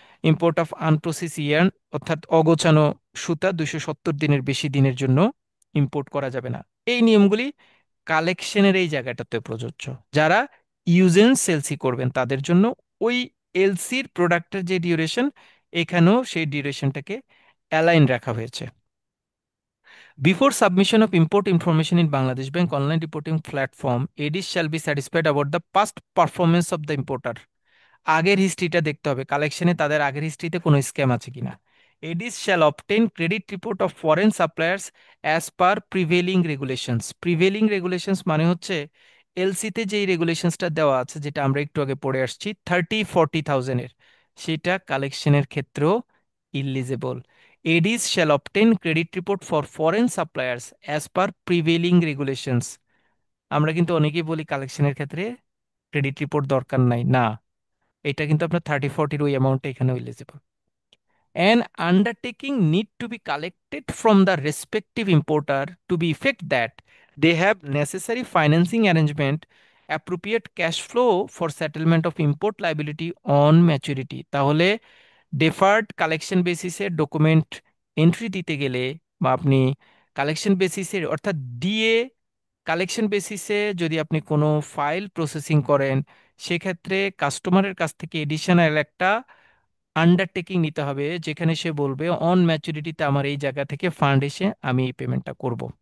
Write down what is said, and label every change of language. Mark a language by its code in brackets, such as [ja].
[bn] Import of আনপ্রসেস yarn অর্থাৎ অগোছানো সুতা 270 দিনের বেশি দিনের জন্য ইম্পোর্ট করা যাবে না। এই নিয়মগুলি কালেকশনের এই জায়গাটাতে প্রযোজ্য। যারা ইউজেন্স সেলসি করবেন তাদের জন্য ওই এলসির প্রোডাক্টের যে ডিউরেশন, এখানেও সেই ডিউরেশনটাকে অ্যালাইন রাখা হয়েছে। [en] Before submission of import information in Bangladesh Bank online reporting platform, ADs shall be satisfied about the past performance of the importer. [bn] আগের হিস্ট্রিটা দেখতে হবে কালেকশনে তাদের আগের হিস্ট্রিতে কোনো স্ক্যাম আছে কিনা। [en] ADs shall obtain credit report of foreign suppliers as per prevailing regulations. [bn] Prevailing regulations মানে হচ্ছে এলসিতে যেই রেগুলেশনসটা দেওয়া আছে, যেটা আমরা একটু আগে পড়ে আসছি 30-40,000-এর, সেটা কালেকশনের ক্ষেত্রেও eligible. [en] ADs shall obtain credit report for foreign suppliers as per prevailing regulations. [bn] আমরা কিন্তু অনেকেই বলি কালেকশনের ক্ষেত্রে ক্রেডিট রিপোর্ট দরকার নাই, না, এটা কিন্তু আপনার 30-40 ওই অ্যামাউন্টটা এখানেও eligible. [en] An undertaking need to be collected from the respective importer to be effect that they have necessary financing arrangement, appropriate cash flow for settlement of import liability on maturity। [bn] তাহলে ডেফার্ড কালেকশন বেসিসে document entry দিতে গেলে বা আপনি collection বেসিসে অর্থাৎ DA collection বেসিসে যদি আপনি কোনো ফাইল প্রসেসিং করেন, সেক্ষেত্রে কাস্টমারের কাছ থেকে এডিশনাল একটা আন্ডারটেকিং নিতে হবে, যেখানে সে বলবে অন ম্যাচুরিটিতে আমার এই জায়গা থেকে ফান্ড এসে আমি এই পেমেন্টটা করব।